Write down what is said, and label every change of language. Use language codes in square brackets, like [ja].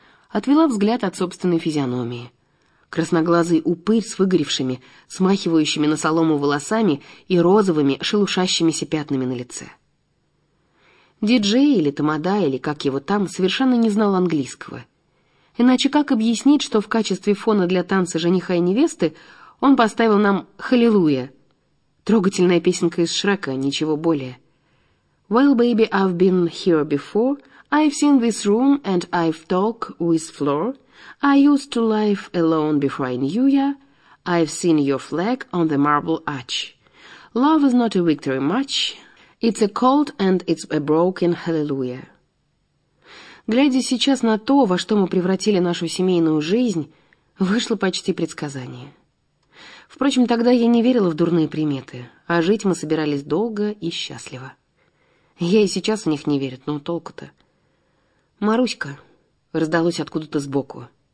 [ru] Отвела взгляд от собственной физиономии. Красноглазый упырь с выгоревшими, смахивающими на солому волосами и розовыми, шелушащимися пятнами на лице. Диджей или тамада, или как его там, совершенно не знал английского. Иначе как объяснить, что в качестве фона для танца жениха и невесты он поставил нам «Халилуя»? Трогательная песенка из Шрека, ничего более. [en] «Well, baby, I've been here before. I've seen this room and I've talked with floor. I used to live alone before I knew ya. I've seen your flag on the marble arch. Love is not a victory march. It's a cold and it's a broken hallelujah». [ru] Глядя сейчас на то, во что мы превратили нашу семейную жизнь, вышло почти предсказание. Впрочем, тогда я не верила в дурные приметы, а жить мы собирались долго и счастливо. Я и сейчас в них не верю, но толку-то. «Маруська», — раздалось откуда-то сбоку.